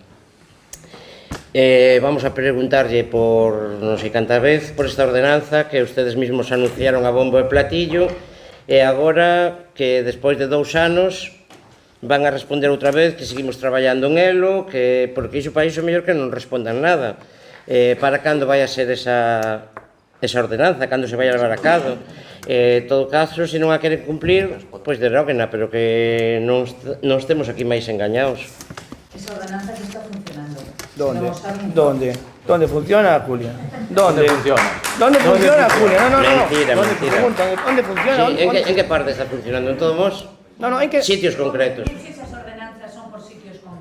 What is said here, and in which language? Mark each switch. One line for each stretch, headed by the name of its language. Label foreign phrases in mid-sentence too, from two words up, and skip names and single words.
Galician: Vamos a preguntarlle por non sei canta vez por esta ordenanza que
Spanish: ustedes mismos
Galician: anunciaron a bombo e platillo e agora que despois de 2 anos van a responder outra vez que seguimos traballando en elo, que porque iso para iso mellor que non respondan nada. Para cando vai a ser esa ordenanza, cando se vai a levar a cabo? En todo caso, se non a queren cumplir, pois deróguena, pero que non estemos aquí máis engañados.
Spanish: Esa ordenanza que está funcionando. ¿Dónde funciona, Julia? ¿Dónde funciona? ¿Dónde funciona, Julia? No. Mentira. ¿Dónde funciona?
Galician: En que parte está funcionando? En todos vos?
Spanish: No, ¿en qué? Sitios concretos. Esas ordenanzas son por sitios concretos.